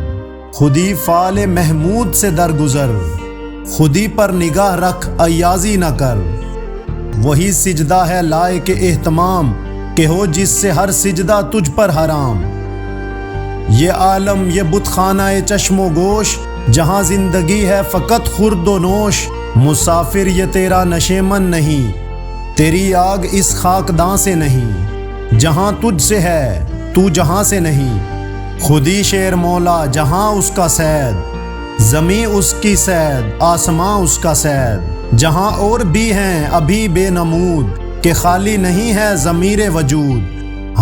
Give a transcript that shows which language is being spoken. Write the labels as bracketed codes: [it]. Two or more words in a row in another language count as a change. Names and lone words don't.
[ur] خودی فعال محمود سے درگزر، خودی پر نگاہ رکھ ایازی نہ کر۔ وہی سجدہ ہے لائق اہتمام، کہ ہو جس سے ہر سجدہ تجھ پر حرام۔ یہ عالم یہ بت خانہ چشم و گوش، جہاں زندگی ہے فقط خورد و نوش۔ مسافر یہ تیرا نشیمن نہیں، تیری آگ اس خاکداں سے نہیں۔ جہاں تجھ سے ہے تو جہاں سے نہیں، خودی شیر مولا جہاں اس کا صید۔ زمیں اس کی صید آسماں اس کا صید، جہاں اور بھی ہیں ابھی بے نمود کہ خالی نہیں ہے ضمیر وجود۔